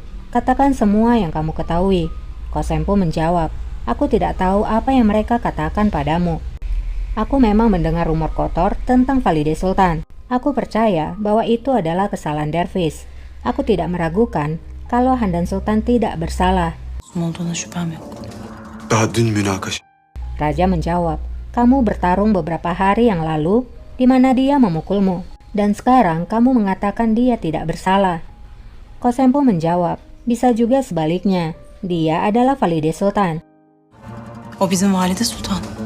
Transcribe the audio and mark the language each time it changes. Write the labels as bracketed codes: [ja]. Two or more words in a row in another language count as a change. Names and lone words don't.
[id] Katakan semua yang kamu ketahui. Kosem pun menjawab, aku tidak tahu apa yang mereka katakan padamu. Aku memang mendengar rumor kotor tentang Valide Sultan. Aku percaya bahwa itu adalah kesalahan Dervis. Aku tidak meragukan kalau Handan Sultan tidak bersalah. [tr] Olduğuna şüphem yok. Daha dün münakaşa. [id] Raja menjawab, kamu bertarung beberapa hari yang lalu di mana dia memukulmu, dan sekarang kamu mengatakan dia tidak bersalah. Kosem pun menjawab, bisa juga sebaliknya, dia adalah Valide Sultan. [tr] O bizim Valide Sultan.